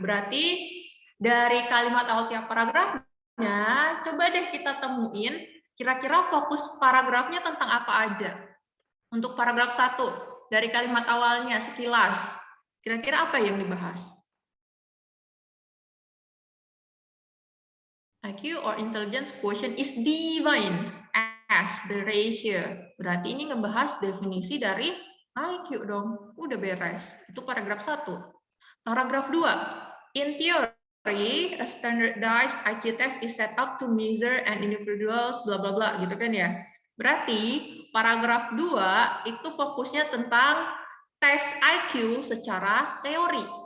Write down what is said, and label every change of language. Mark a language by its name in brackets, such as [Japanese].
[Indonesian] Berarti dari kalimat awal tiap paragrafnya, coba deh kita temuin kira-kira fokus paragrafnya tentang apa aja. Untuk paragraf 1, dari kalimat awalnya sekilas, kira-kira apa yang dibahas? [English] IQ or intelligence quotient is defined as the ratio. [Indonesian] Berarti ini ngebahas definisi dari IQ dong. Udah beres. Itu paragraf 1. Paragraf 2. [English] In theory, a standardized IQ test is set up to measure an individual's bla bla [Indonesian] bla gitu kan ya. Berarti paragraf 2 itu fokusnya tentang tes IQ secara teori.